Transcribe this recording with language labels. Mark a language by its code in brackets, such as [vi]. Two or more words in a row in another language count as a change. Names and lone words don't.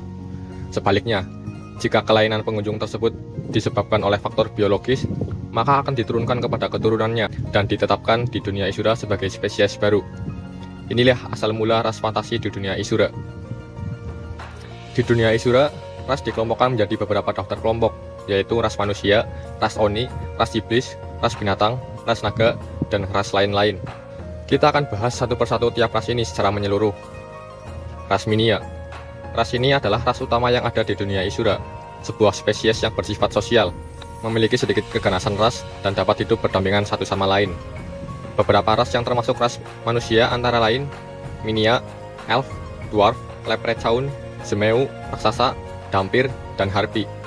[id] Sebaliknya, jika kelainan pengunjung tersebut disebabkan oleh faktor biologis, maka akan diturunkan kepada keturunannya dan ditetapkan di dunia Isura sebagai spesies baru. Inilah asal mula ras fantasi di dunia Isura. Di dunia Isura, ras dikelompokkan menjadi beberapa daftar kelompok, yaitu ras manusia, ras oni, ras iblis, ras binatang, ras naga, dan ras lain-lain. Kita akan bahas satu persatu tiap ras ini secara menyeluruh. Ras Minia. Ras ini adalah ras utama yang ada di dunia Isura, sebuah spesies yang bersifat sosial, memiliki sedikit keganasan ras, dan dapat hidup berdampingan satu sama lain. Beberapa ras yang termasuk ras manusia antara lain Minia, Elf, Dwarf, Leprechaun, Zemeu, Raksasa, Dampir, dan Harpy.